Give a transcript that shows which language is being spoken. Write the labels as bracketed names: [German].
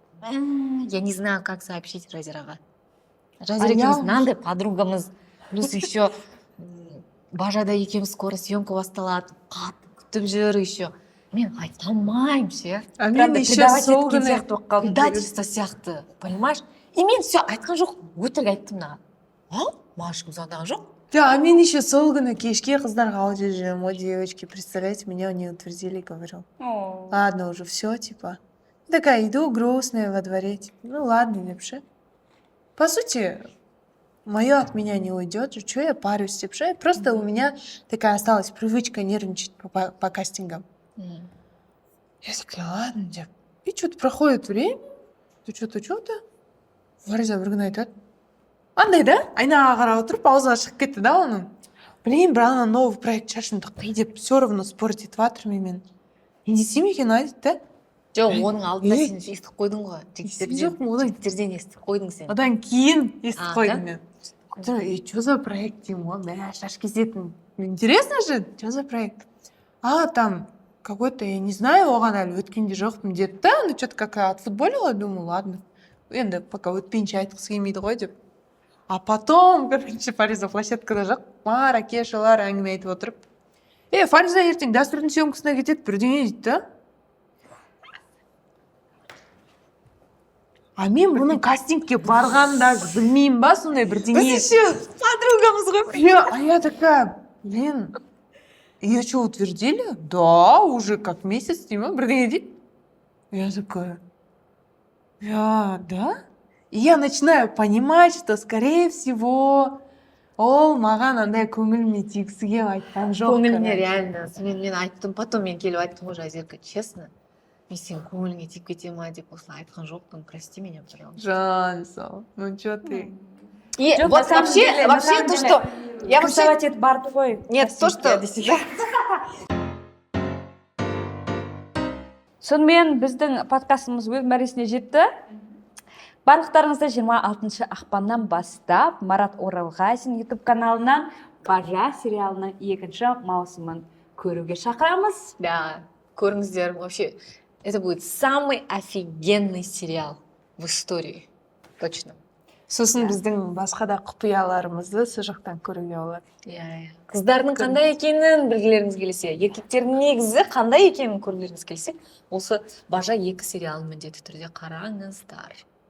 [Russian] Я не знаю, как сообщить Жазираға. [Kazakh] Жазира екеуміз мынандай подругамыз. Плюс еще Бажада екеуміз скоро съемка басталады. Қатты күтіп жүр еще. Мен айта алмаймын ше. А мен еще сол күні [Russian] Предательство сияқты, понимаешь? [Kazakh] И мен все айтқан жоқ, өтірік айттым маған. Маған ешкім звондаған жоқ. Да, а мен еще сол күні кешке қыздарға аудио жіберемін. [Russian] Ой, девочки, представляете, меня не утвердили, говорю. Ладно, уже все, типа. Такая, иду грустная во дворе. Типа, ну ладно, вообще. По сути, мое от меня не уйдет. Что я парюсь, типа, просто у меня такая осталась привычка нервничать по кастингам. Я такая, ладно, деп. И что-то проходит время. Ты что-то. [Kazakh] Фариза бір күні айтады. Андай да, айнаға қарап отырып, аузға шығып кетті да оның. Блин, ана новый проект шашымды қи деп, [Russian] все равно спорить [Kazakh] етіп жатырмын мен. Не десем екен айтты да. Жоқ, оның алдында сен естіп қойдың ғой. Естіп жоқпын, одан жігіттерден естіп қойдың сен. одан кейін естіп А, қойдым мен. Что за проект деймін ғой, мә шаш кесетін. [Russian] Интересно же, что за проект? А, там какой-то, я не знаю, [Kazakh] оған әлі өткенде жоқпын деді да, [Russian] анда что-то как отфутболила, думаю, ладно. [Kazakh] Енді пока өтпейінше айтқысы келмейді ғой деп. [Russian] А потом, короче, [Kazakh] Фариза площадкада жоқ, Маракешалар әңгіме айтып отырып. Фариза ертең дәстүрдің съемкасына кетеді, бірдеңе дейді да. А мен бұның кастингке барғанын даже білмеймін ба, сондай бірдеңе. Біз еще подругамыз ғой. [Russian] Я такая, блин, ее что, утвердили? Да, уже как месяц, деймін, [Kazakh] бірдеңе дейді. [Russian] Я такая, да? И я начинаю понимать, что, скорее всего, [Kazakh] ол маған андай көңіліме тигісі келіп айтқан жоқ. Көңіліне реально. Мен айттым, потом мен келіп айттым ғой, Жазирка, честно. Мен сен көңіліңе тиіп кете ма деп осылай айтқан жоқпын, [Russian] прости меня, пожалуйста. Жан, сол, ну что ты? И [Kazakh] Жоқ, [Russian] вот на самом деле, вообще то, что... Я вообще... [Kazakh] Консерватив бар ғой. [Russian] Нет, то, что... [Kazakh] Сонымен біздің подкастымыз өз мәресіне жетті. Барлықтарыңызды 26 ақпаннан бастап Марат Оралғазин YouTube каналынан Бажа сериалының 2-ші маусымын көруге шақырамыз. [Russian] Да, көріңіздер, вообще, это будет самый офигенный сериал в истории. Точно. [Kazakh] Сосын біздің басқа да құпияларымызды сол жақтан көруге болады. Қыздардың қандай екенін білгілеріңіз келсе, еркектердің негізі қандай екенін көргілеріңіз келсе, осы Бажа 2 сериалын міндетті түрде қараңыздар.